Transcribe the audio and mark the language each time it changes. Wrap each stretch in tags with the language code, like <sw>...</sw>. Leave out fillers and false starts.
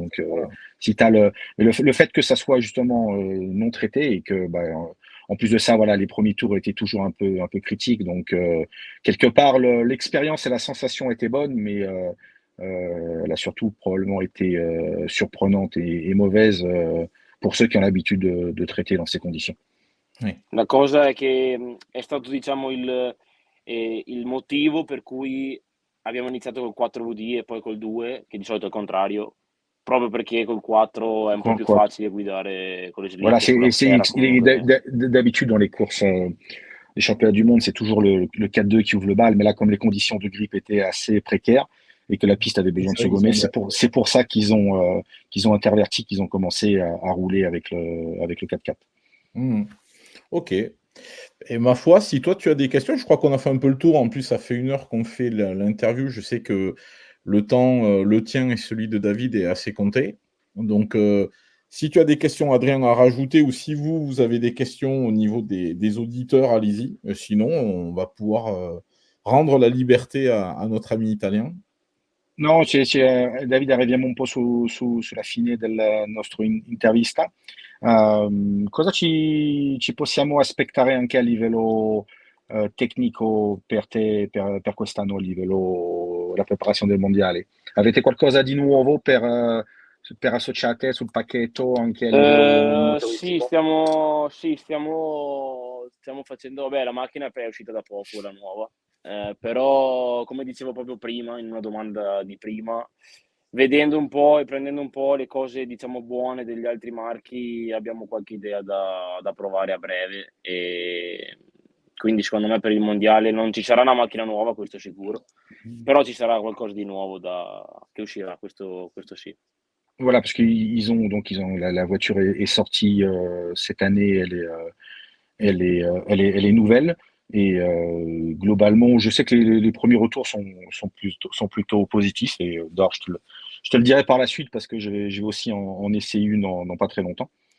<fr>Donc, si tu as le fait que ça soit justement non traité et que, bah, en plus de ça, voilà, les premiers tours étaient toujours un peu critiques. Donc, quelque part, l'expérience et la sensation étaient bonnes, mais elle a surtout probablement été surprenante et mauvaise pour ceux qui ont l'habitude de traiter dans ces conditions.</fr> <it>La cosa è che è stato, diciamo, il motivo per cui abbiamo iniziato col 4VD e poi col 2, che di solito è il contrario, proprio perché col 4 è un po' più</it> <fr>Quoi.</fr> <it>facile guidare con le</it> <fr>Voilà,</fr> <it>slick e sulla terra comunque.</it> <fr>d'habitude dans les courses, les championnats du monde, c'est toujours le 4-2 qui ouvre le bal, mais là, comme les conditions de grippe étaient assez précaires et que la piste avait besoin de se gommer, c'est pour ça qu'ils ont interverti, qu'ils ont commencé à rouler avec le 4x4. Ok. Et ma foi, si toi tu as des questions, je crois qu'on a fait un peu le tour. En plus, ça fait 1 heure qu'on fait l'interview. Je sais que le temps, le tien et celui de David est assez compté. Donc, si tu as des questions, Adrien, à rajouter, ou si vous avez des questions au niveau des auditeurs, allez-y. Sinon, on va pouvoir rendre la liberté à notre ami italien.</fr> <it>No, Davide, arriviamo un po' sulla fine della nostra intervista. Cosa ci possiamo aspettare anche a livello tecnico per te per quest'anno, a livello della preparazione del mondiale? Avete qualcosa di nuovo per associate sul pacchetto anche a livello motoristico? Stiamo facendo, vabbè, la macchina è uscita da poco, la nuova. Però, come dicevo proprio prima, in una domanda di prima, vedendo un po' e prendendo un po' le cose, diciamo, buone degli altri marchi, abbiamo qualche idea da provare a breve. E quindi, secondo me, per il mondiale non ci sarà una macchina nuova, questo sicuro, però ci sarà qualcosa di nuovo che uscirà, questo sì.</it> <fr>Voilà, parce qu'ils ont la voiture est sortie cette année, elle est nouvelle et globalement, je sais que les premiers retours sont plutôt positifs et d'ailleurs, je te le dirai par la suite parce que je vais aussi en essayer une dans pas très longtemps.</fr>